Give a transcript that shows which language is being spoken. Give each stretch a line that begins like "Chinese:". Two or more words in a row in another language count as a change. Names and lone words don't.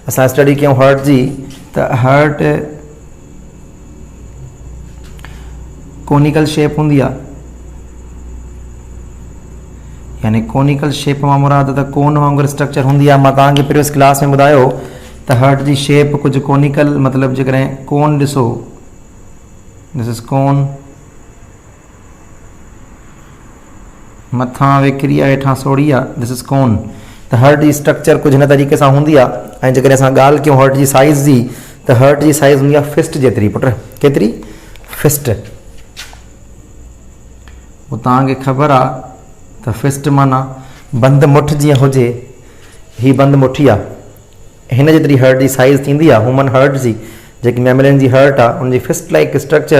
Sindhi: असां स्टडी कयूं हार्ट जी त हार्ट
English: conical shape
Sindhi: हूंदी आहे, यानी
English: conical shape
Sindhi: मां मुराद त कोन वांगुरु स्ट्रक्चर हूंदी आहे। मां तव्हांखे
English: previous class
Sindhi: में ॿुधायो त हार्ट जी शेप कुझु कोनिकल, मतिलबु जेकॾहिं कोन ॾिसो,
English: this is cone,
Sindhi: मथां वेकिरी आहे, हेठां सोड़ी आहे,
English: This is cone.
Sindhi: त हार्ट जी स्ट्रक्चर कुझु हिन तरीक़े सां हूंदी आहे। ऐं जेकॾहिं असां ॻाल्हि कयूं हार्ट जी साइज़ जी त हार्ट जी साइज़ हूंदी आहे फिस्ट जेतिरी। पुट केतिरी? फिस्ट। पोइ तव्हांखे ख़बर आहे त फिस्ट माना बंदि मुठ जीअं हुजे, हीअ बंदि मुठी आहे, हिन जेतिरी हार्ट जी साइज़ थींदी आहे
English: human heart
Sindhi: जी, जेकी मैमलियन जी हार्ट आहे उनजी
English: fist like structure.